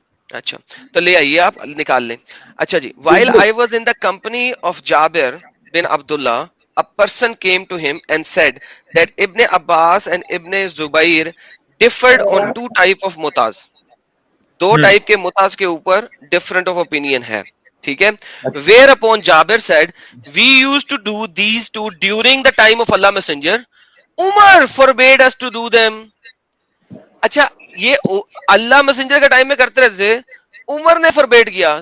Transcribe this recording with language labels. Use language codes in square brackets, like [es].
[ur] اچھا تو لے آئیے, آپ نکال لیں. اچھا جی, [en] while I was in the company of Jabir bin Abdullah, a person came to him and said that Ibn Abbas and Ibn Zubair differed on two type of mutaz. [ur] Do type کے متاز کے اوپر different of opinion ہے, ٹھیک ہے. [en] Whereupon Jabir said, we use to do these too during the time of Allah messenger, Umar forbade us to do them. [ur] اچھا, یہ اللہ messenger کے time میں کرتے رہتے تھے, عمر نے فوربیڈ کیا.